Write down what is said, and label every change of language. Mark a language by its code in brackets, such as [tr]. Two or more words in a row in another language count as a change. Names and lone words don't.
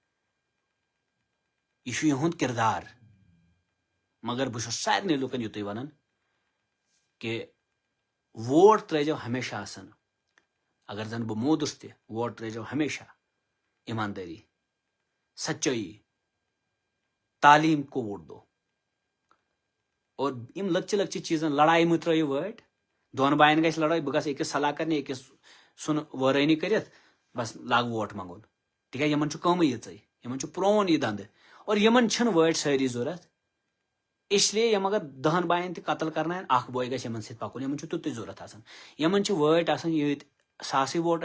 [ks] یہِ چھُ یِہُنٛد کِردار مگر بہٕ چھُس سارنٕے لُکن یُتُے ونان کہِ ووٹ ترٲیزیو ہمیشہ آسان اگر زن بہٕ موٗدُس تہِ ووٹ ترٲیزیو ہمیشہ ایماندٲری سچٲیی تعلیٖم [ur] کو ووٹ دو اور [ks] یِم لۄکچہِ لۄکچہِ چیٖزن لڑایہِ مہٕ ترٲیِو وٲٹۍ دۄن باین گژھِ لڑٲے بہٕ گژھٕ أکِس صلاح کرنہِ أکِس سُنٛد وٲرٲنی کٔرِتھ بس لاگ ووٹ منٛگُن تِکیازِ یِمن چھُ کٲمٕے یِژٕے یِمن چھُ پرون یہِ دنٛدٕ اور یِمن چھِنہٕ وٲٹۍ سٲری ضوٚرتھ اسلیے یِم اگر 10 باین تہِ قتل کرناین اکھ بوے گژھِ یِمن سۭتۍ پکُن یِمن چھُ تیُتُے ضوٚرتھ آسان یِمن چھِ وٲٹۍ آسان ییٚتہِ 100 ووٹ